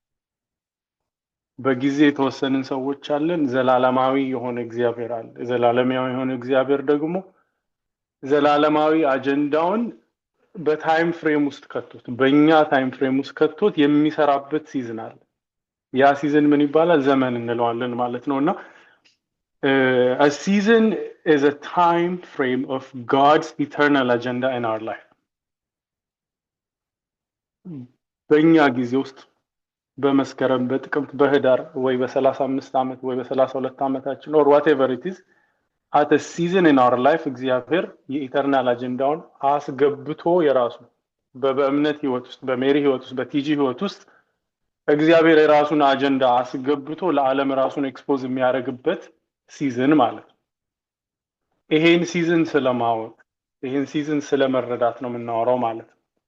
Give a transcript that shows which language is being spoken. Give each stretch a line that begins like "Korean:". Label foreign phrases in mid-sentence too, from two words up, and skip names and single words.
Amharic: በጊዜ የተወሰንን ሰዎች አለን። ዘላለማዊ የሆነ እግዚአብሔር አለ። ዘላለማዊ የሆነ እግዚአብሔር ደግሞ ዘላለማዊ አጀንዳውን በታይም ፍሬም ውስጥ ከቶት በእኛ
English: time frame
Amharic: ውስጥ ከቶት የሚሰራበት ሲዝን አለ። ያ ሲዝን ምን ይባላል? ዘመን እንለዋለን ማለት ነውና
English: a season is a time frame of God's eternal agenda in our life.
Amharic: በእኛ ጊዜ ውስጥ በመስከረም በጥቅምት በህዳር ወይ በ35 ዓመት ወይ በ32 ዓመታችን
English: or whatever it is at a season in our life
Amharic: እግዚአብሔር የኢተርናል አጀንዳውን አስገብቶ የራሱ በእምነት ህይወት ውስጥ በሜሪ ህይወት ውስጥ በቲጂ ህይወት ውስጥ እግዚአብሔር የራሱን አጀንዳ አስገብቶ ለዓለም ራሱን ኤክስፖዝ የሚያደርግበት ሲዝን ማለት ነው። ይሄን ሲዝን ስለማወቅ ይሄን ሲዝን ስለመረዳት ነው የምናወራው ማለት ነው።